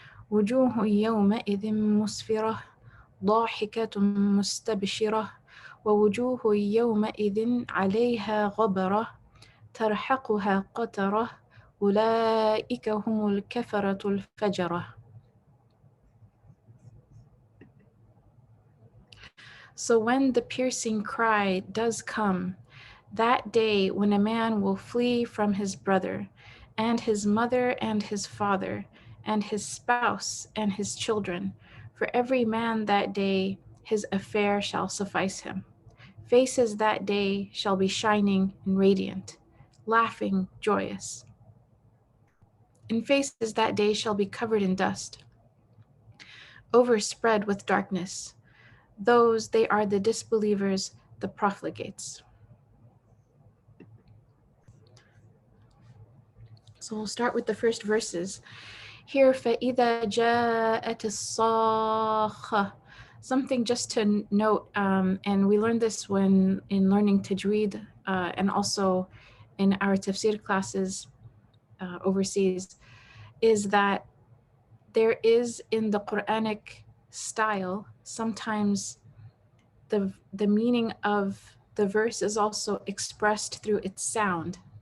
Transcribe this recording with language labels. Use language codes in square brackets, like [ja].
[ar] وجوه يومئذ مسفرة ضاحكة مستبشرة ووجوه يومئذ عليها غبرة ترحقها قترة أولئك هم الكفرة الفجرة. [en] So when the piercing cry does come, that day when a man will flee from his brother, and his mother and his father, and his spouse and his children, for every man that day his affair shall suffice him. Faces that day shall be shining and radiant, laughing, joyous. And faces that day shall be covered in dust, overspread with darkness. Those, they are the disbelievers, the profligates. So we'll start with the first verses. Here, [ar] فَإِذَا جَاءَتِ الصَّاخَّةُ. [en] Something just to note, and we learned this when in learning tajweed, and also in our tafsir classes overseas, is that there is in the Quranic style, sometimes the meaning of the verse is also expressed through its sound.